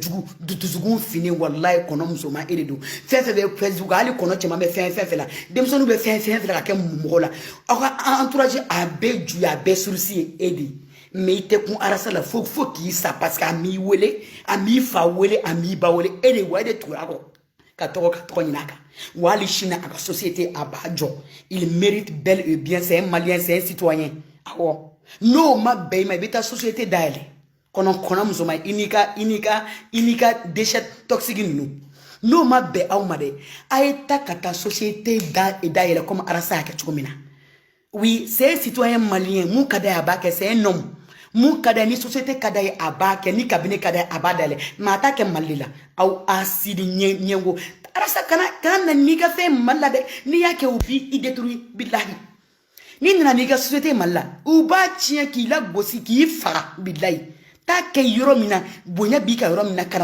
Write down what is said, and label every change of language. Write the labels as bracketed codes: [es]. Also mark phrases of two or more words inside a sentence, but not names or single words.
[bm] jugu dusukun fini wallahi kɔnɔ musoman e de don fɛn fɛn bɛ Facebook hali kɔnɔ cɛman bɛ fɛn la denmisɛnninw bɛ fɛn la ka kɛ mɔgɔ la aw ka entourage a bɛɛ juye a bɛɛ surusi ye e de mais i tɛ kun arasa la fo k'i sa parce que a m'i wele a m'i fa wele a m'i ba wele e de wa e de tugura kɔ ka tɔgɔ ɲini a kan wa hali sini a ka société a b'a jɔ [fr] il mérite bel et bien c'est un Malien c'est un citoyen [bm] awɔ n'o ma bɛn i ma i bɛ taa société dayɛlɛ kɔnɔ musoman i n'i ka [fr] déchet toxique [bm] ninnu n'o ma bɛn aw ma dɛ a ye ta ka taa société dayɛlɛ comme arasa y'a kɛ cogo min na [fr] oui c'est un citoyen malien [bm] mun ka d'a ye a b'a kɛ [fr] c'est un homme [bm] mun ka d'a ye ni société ka d'a ye a b'a kɛ ni cabinet ka d'a ye a b'a dayɛlɛ mais a t'a kɛ Mali la aw asidi ɲɛngo arasa kana na n'i ka fɛn Mali la dɛ n'i y'a kɛ u b'i détruire bilahi ni nana n'i ka société Mali la u b'a tiɲɛ k'i lagosi k'i faga bilayi t'a kɛ yɔrɔ min na bonya b'i ka yɔrɔ min na